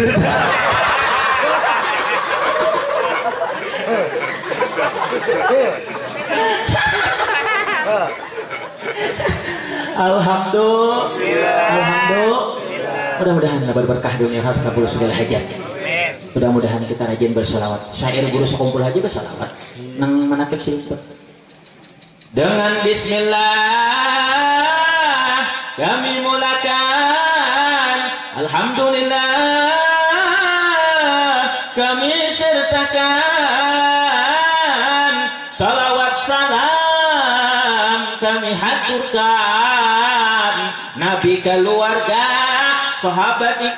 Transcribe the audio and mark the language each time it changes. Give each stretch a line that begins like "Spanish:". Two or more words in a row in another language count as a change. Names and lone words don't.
Indonesian: Alhamdulillah. Mudah-mudahan dapat berkah dunia akhirat, kabul segala hajat. Mudah-mudahan kita rajin bersolawat. Syair guru sekumpul aja bersolawat.
Banjar: Nang manakib sih.
Indonesian: Dengan bismillah kami mulakan, alhamdulillah kami sertakan, salawat salam kami haturkan, Nabi keluarga sahabat